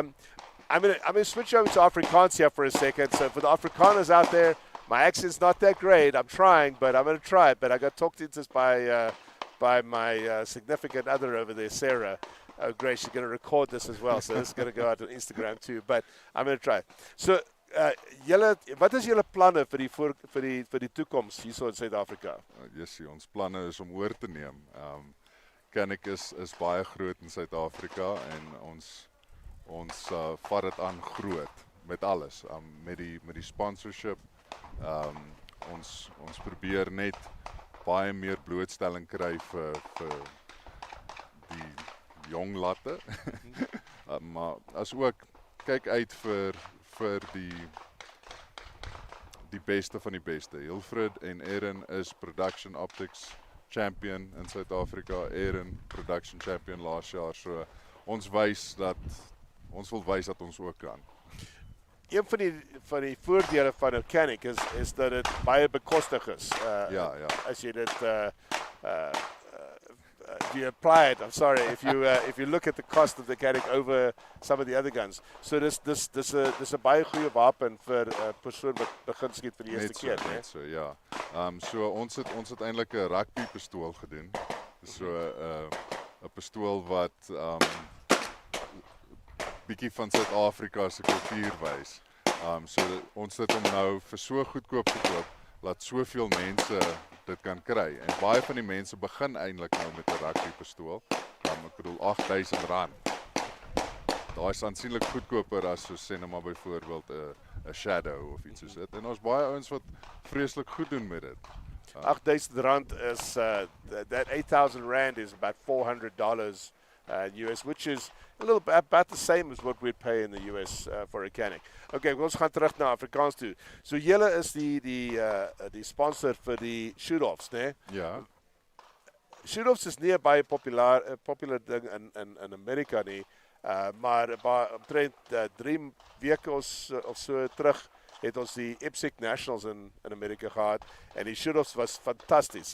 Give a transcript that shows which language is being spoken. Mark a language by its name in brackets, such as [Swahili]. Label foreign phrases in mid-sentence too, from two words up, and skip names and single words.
[English] I'm gonna switch over to Afrikaans here for a second. So for the Afrikaners out there, my accent's not that great. I'm trying, but I'm gonna try it. But I got talked into this by my significant other over there, Sarah. Oh, great, she's going to record this as well, so this is going to go out on Instagram too, but I'm going to try. So, [Afrikaans] wat is julle planne vir die toekoms hier so in Suid-Afrika? Yes, ons planne is om oor te neem. Canic is baie groot in Suid-Afrika en ons vat dit aan groot met alles. Met die sponsorship. Ons probeer net baie meer blootstelling kry vir die jong latte. Maar as ook kyk uit vir die beste van die beste. Hilfred en Aaron is [English] production optics champion [Afrikaans] in Suid-Afrika. Aaron [English] production champion [Afrikaans] laas jaar. So ons wil wys dat ons ook kan. Een van die voordele van 'n Canic is dat dit baie bekostig is. Ja. As jy dit [English] if you apply it, I'm sorry, if you look at the cost of the Canic over some of the other guns. [Afrikaans] So dis 'n baie goeie wapen vir 'n persoon wat begin skiet vir die eerste keer, né? Net so, ja. So ons het eintlik 'n rugby pistool gedoen. So 'n pistool wat bietjie van Suid-Afrika se kultuur wys. So ons het hom nou vir so goedkoop gekoop laat soveel mense dit kan kry. En baie van die mense begin eintlik nou met 'n rugby pistool. Ek bedoel R8,000. Daai is aansienlik goedkoper as so sê nou maar byvoorbeeld 'n Shadow of iets soos dit. En ons baie ouens wat vreeslik goed doen met dit. [English] R8,000 is that R8,000 is about $400 US, which is a little bit about the same as what we'd pay in the US for a Canic. [Afrikaans] Okay, ons gaan terug na Afrikaans toe. So julle is die sponsor vir die shoot-offs, né? Ja. Shoot-offs is nie 'n baie popular ding in Amerika nie, maar omtrent 3 weke of so terug het ons die IPSC Nationals in Amerika gehad en die shoot-offs was fantasties.